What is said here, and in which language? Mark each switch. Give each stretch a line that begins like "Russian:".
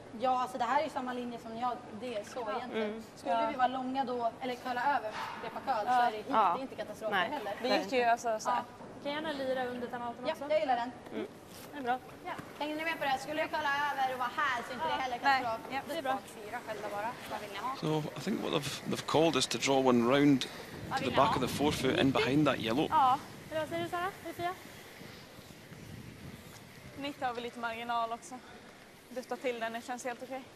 Swedish: Ja, alltså det här är ju samma linje som jag, det är så egentligen. Skulle vi vara långa då, eller curla över repa curl så är det hit, det är inte katastrof heller. Det gick ju alltså så här. Kan gärna lira under timeouten Ja, också. jag gillar den. Det är bra. Ja. Hänger ni med på det? Skulle jag curla över och vara här så inte det heller katastrof. Ja, det är bra. 4 själva bara. Vad vill ni ha?
English: So I think what they've called is to draw one round to the back of the forefoot in behind that yellow.
Swedish: Ja, Eller vad säger du Sara? Är det Fia? 90 har vi lite marginal också. Dutta till den, det känns helt okej.